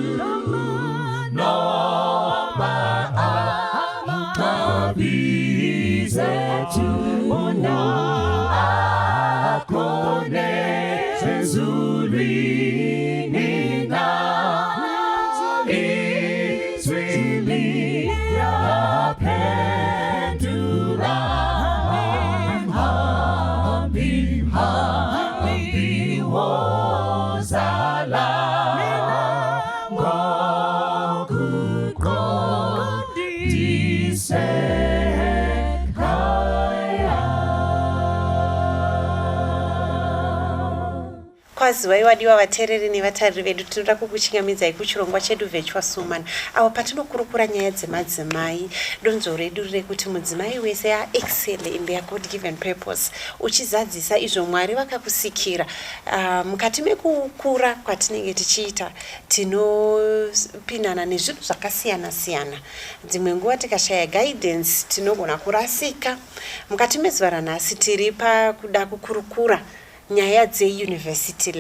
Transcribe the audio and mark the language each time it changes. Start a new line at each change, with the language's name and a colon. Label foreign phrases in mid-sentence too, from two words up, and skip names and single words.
Zulu: noma amabizethu akhona ezulwini izwi liyaphendula hambiwozala
Shona: Kwaziwa iwadiwa vateereri nevatariri vedu tinoda kukuchingamidzai kuchirongwa chedu Virtuous Woman apo patinokurukura nyaya dzemadzimai donzo redu rekuti mudzimai wese aexcel
English: in their God given purpose
Shona: uchizadzisa izvo Mwari vakakusikira mukati mekukura kwatinenge tichiita tinopinana nezvinhu zvakasiyana siyana dzimwe nguva tikashaya guidance tinogona kurasika mukati mezuva ranhasi tiri pakuda kukurukura nyaya dzeuniversity